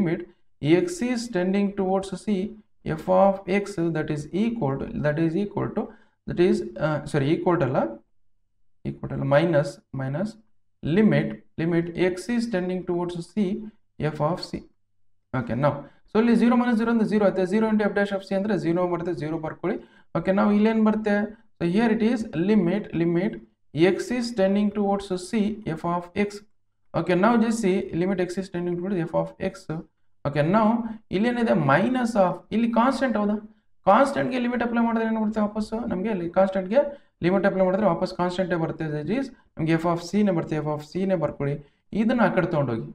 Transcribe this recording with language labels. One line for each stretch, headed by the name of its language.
English: Limit x is tending towards c f of x that is equal to equal ಅಲ್ಲ minus limit x is tending towards c f of c.
Kannada: Okay, ನಾವು so ಇಲ್ಲಿ 0 minus 0 ಅಂದ್ರೆ 0 ಆಗುತ್ತೆ. 0 into F dash of C ಅಂದರೆ 0 ಬರುತ್ತೆ, 0 ಬರ್ಕೊಳ್ಳಿ.
English: okay,
Kannada: ನಾವು ಇಲ್ಲೇನು ಬರುತ್ತೆ,
English: So here it is limit x is tending towards c f of x. Okay, now just see limit x is tending towards f of x.
Kannada: Okay, now ಇಲ್ಲೇನಿದೆ minus of ಇಲ್ಲಿ constant. ಹೌದಾ, ಕಾನ್ಸ್ಟೆಂಟ್ಗೆ limit apply ಮಾಡಿದ್ರೆ ಏನು ಬರುತ್ತೆ ವಾಪಸ್ ನಮಗೆ ಕಾನ್ಸ್ಟೆಂಟ್ಗೆ limit apply ಮಾಡಿದ್ರೆ ವಾಪಸ್ ಕಾನ್ಸ್ಟೆಂಟೇ ಬರುತ್ತೆ. ದಟ್ ಈಸ್ ನಮಗೆ ಎಫ್ ಆಫ್ ಸಿನೇ ಬರುತ್ತೆ. ಎಫ್ ಆಫ್ ಸಿನೇ ಬರ್ಕೊಳ್ಳಿ. ಇದನ್ನ ಆ ಕಡೆ ತೊಗೊಂಡೋಗಿ.